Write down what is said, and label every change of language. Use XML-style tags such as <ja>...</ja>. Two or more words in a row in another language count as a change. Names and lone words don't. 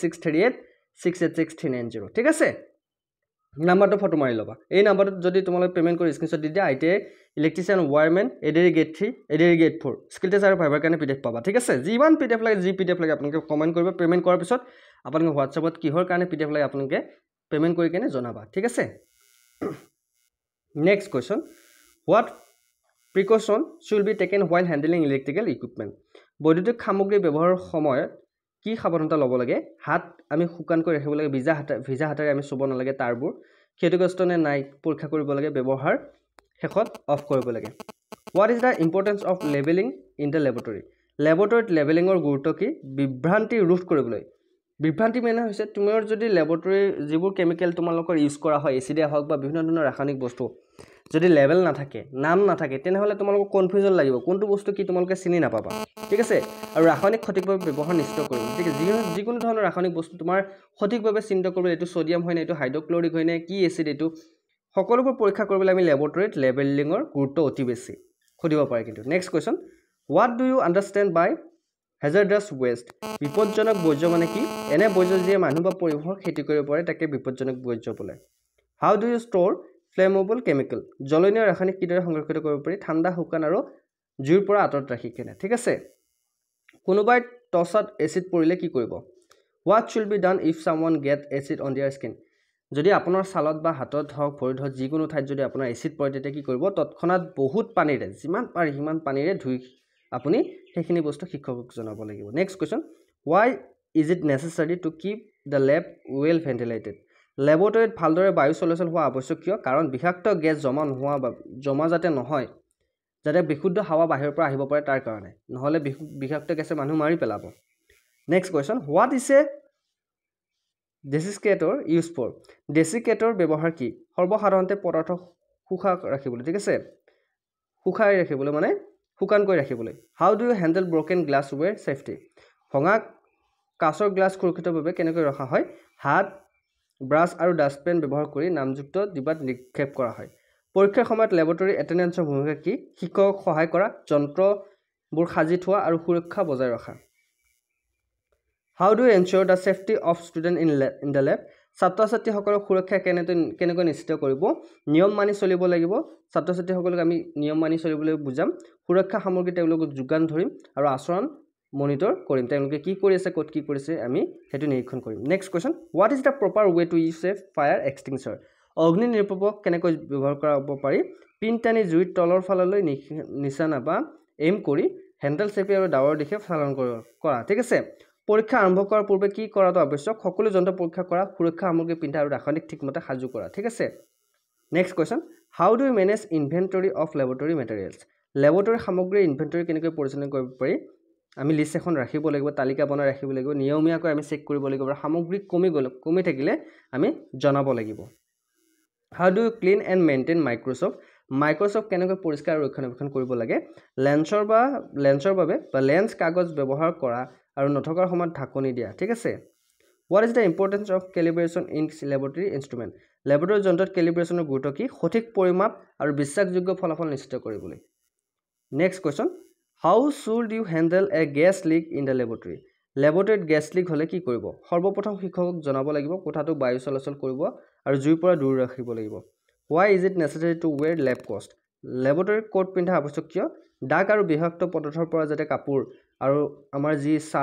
<as>8638686390 ঠিক আছে নাম্বাৰটো ফটো মাৰি লবা এই নাম্বাৰটোত যদি তোমালোকে পেমেন্ট কৰি স্ক্ৰিনশ্বট দি দিয়া ITI</as> <en>electrician wireman</en> <as>এডেৰি গেট 3 এডেৰি গেট 4</as> <en>skill test</en> <as>আৰু ভাইভাৰ কাৰণে PDF পাবা ঠিক আছে যিমান PDF লাগে যি PDF লাগে আপোনালোকে কমেন্ট কৰিব পেমেন্ট কৰাৰ পিছত আপোনালোকে WhatsAppত কিহৰ কাৰণে PDF লাগে আপোনালোকে পেমেন্ট কৰি কেনে জনাবা ঠিক আছে</as> <en>next question what precaution should be taken while handling electrical equipment</en> <as>বৈদ্যুতিক সামগ্ৰী ব্যৱহাৰৰ সময়ত কি সাৱধানতা ল'ব লাগে হাত আমি শুকান কৰি ৰাখিব লাগে ভিজা হাতেৰে আমি চুব নালাগে তাৰবোৰ ক্ষতিগ্ৰস্ত নে নাই পৰীক্ষা কৰিব লাগে ব্যৱহাৰ শেষত অফ কৰিব লাগে</as> <en>what is the importance of labeling in the laboratory</en> <as>ল্যাবৰেটৰীত লেবেলিংৰ গুৰুত্ব কি বিভ্ৰান্তি ৰোধ কৰিবলৈ বিভ্ৰান্তি মানে হৈছে তোমাৰ যদি ল্যাবৰেটৰী যিবোৰ কেমিক্যাল তোমালোকৰ ইউজ কৰা হয় এচিডে হওক বা বিভিন্ন ধৰণৰ ৰাসায়নিক বস্তু যদি লেবেল না থাকে নাম না থাকে তেনেহলে তোমালোকৰ কনফিউজন লাগিব কোনটো বস্তু কি তোমালোকে চিনি নাপাবা ঠিক আছে আৰু ৰাসায়নিক সঠিকভাৱে ব্যৱহাৰ নিশ্চিত কৰিব ঠিক আছে যিকোনো ধৰণৰ ৰাসায়নিক বস্তু তোমাৰ সঠিকভাৱে চিন্তা কৰিব এটো সোডিয়াম হয় না এটো হাইড্ৰক্লোৰিক হয় না কি এচিড এটো সকলোবোৰ পৰীক্ষা কৰিবলৈ আমি ল্যাবৰেটৰীত লেবেলিংৰ গুৰুত্ব অতি বেছি খুদিব পাৰে কিন্তু</as> <en>next question what do you understand by hazardous waste</en> <as>বিপদজনক বৰ্জ্য মানে কি এনে বৰ্জ্য যে মানুহ বা পৰিৱেশৰ ক্ষতি কৰিব পাৰে তাকে বিপদজনক বৰ্জ্য বোলে</as> <en>how do you store flammable chemical</en> <as>জ্বলনীয় ৰাসায়নিক কিদৰে সংৰক্ষিত কৰিব পাৰি ঠাণ্ডা শুকান আৰু জুইৰ পৰা আঁতৰত ৰাখি কেনে ঠিক আছে কোনোবাই টছত এচিড পৰিলে কি কৰিব</as> <en>what should be done if someone get acid on their skin</en> <as>যদি আপোনাৰ ছালত বা হাতত হওক ভৰিত হওক যিকোনো ঠাইত যদি আপোনাৰ এচিড পৰে তেতিয়া কি কৰিব তৎক্ষণাত বহুত পানীৰে যিমান পাৰি সিমান পানীৰে ধুই আপুনি সেইখিনি বস্তু শিক্ষকক জনাব লাগিব</as> <en>next question why is it necessary to keep the lab well ventilated</en> <as>ল্যাবৰেটৰীত ভালদৰে বায়ু চলাচল হোৱা আৱশ্যক কিয় কাৰণ বিষাক্ত গেছ জমা যাতে নহয় যাতে বিশুদ্ধ হাৱা বাহিৰৰ পৰা আহিব পাৰে তাৰ কাৰণে নহলে বিষাক্ত গেছে মানুহ মাৰি পেলাব</as> <en>next question what is a desiccator use for</en> <as>ডেসিকেটৰ ব্যৱহাৰ কি সৰ্বসাধাৰণতে পদাৰ্থ শুকাই ৰাখিবলৈ ঠিক আছে শুকাই ৰাখিবলৈ মানে শুকান কৰি ৰাখিবলৈ</as> <en>how do you handle broken glassware safety</en> <as>ভঙা কাঁচৰ গ্লাছ সুৰক্ষিতভাৱে কেনেকৈ ৰখা হয় হাত ব্ৰাছ আৰু ডাষ্টপেন ব্যৱহাৰ কৰি নামযুক্ত ডিবাত নিক্ষেপ কৰা হয় পৰীক্ষাৰ সময়ত ল্যাবৰেটৰী এটেন্ডেন্সৰ ভূমিকা কি শিক্ষকক সহায় কৰা যন্ত্ৰবোৰ সাজি থোৱা আৰু সুৰক্ষা বজাই ৰখা</as> <en>how do you ensure the safety of student in the lab</en> <as>ছাত্ৰ-ছাত্ৰীসকলৰ সুৰক্ষা কেনেকৈ নিশ্চিত কৰিব নিয়ম মানি চলিব লাগিব ছাত্ৰ-ছাত্ৰীসকলক আমি নিয়ম মানি চলিবলৈ বুজাম সুৰক্ষা সামগ্ৰী তেওঁলোকক যোগান ধৰিম আৰু আচৰণ মনিটৰ কৰিম তেওঁলোকে কি কৰি আছে ক'ত কি কৰিছে আমি হেতু নিৰীক্ষণ কৰিম</as> <en>next question what is the proper way to use a fire extinguisher</en> <as>অগ্নি নিৰ্বাপক কেনেকৈ ব্যৱহাৰ কৰিব পাৰি পিন টানি জুইৰ তলৰ ফাললৈ নিশানা বা এম কৰি হেণ্ডেল চেপি আৰু ডাৱৰ দিশে চালন কৰা ঠিক আছে পৰীক্ষা আৰম্ভ কৰাৰ পূৰ্বে কি কৰাটো আৱশ্যক সকলো যন্ত্ৰ পৰীক্ষা কৰা সুৰক্ষা সামগ্ৰী পিন্ধা আৰু ৰাসায়নিক ঠিকমতে সাজু কৰা ঠিক আছে</as> <en>next question how do you manage inventory of laboratory materials</en> <as>ল্যাবৰেটৰী সামগ্ৰীৰ ইনভেন্টৰী কেনেকৈ পৰিচালনা কৰিব পাৰি আমি লিষ্ট এখন ৰাখিব লাগিব তালিকা বনাই ৰাখিব লাগিব নিয়মীয়াকৈ আমি চেক কৰিব লাগিব আৰু সামগ্ৰী কমি থাকিলে আমি জনাব লাগিব</as> <en>how do you clean and maintain</en> <as>মাইক্ৰসফট কেনেকৈ পৰিষ্কাৰ আৰু ৰক্ষণাবেক্ষণ কৰিব লাগে লেন্সৰ বাবে বা লেন্স কাগজ ব্যৱহাৰ কৰা আৰু নথকাৰ সময়ত ঢাকনি দিয়া ঠিক আছে</as> <en>what is the importance of calibration in laboratory instrument</en> <as>ল্যাবৰেটৰী যন্ত্ৰত ক্যালিব্ৰেশনৰ গুৰুত্ব কি সঠিক পৰিমাপ আৰু বিশ্বাসযোগ্য ফলাফল নিশ্চিত কৰিবলৈ</as> <en>next question how should you handle a gas leak in the laboratory</en> <as>ল্যাবৰেটৰীত গেছ লিক হলে কি কৰিব সৰ্বপ্ৰথম শিক্ষকক জনাব লাগিব কোঠাটো বায়ু চলাচল কৰিব আৰু জুইৰ পৰা দূৰ ৰাখিব লাগিব</as> <en>why is it necessary to wear lab coat</en> <as>ল্যাবৰেটৰীত কোট পিন্ধা আৱশ্যক কিয় দাগ আৰু বিষাক্ত পদাৰ্থৰ পৰা যাতে কাপোৰ আৰু আমাৰ যি ছাল</as>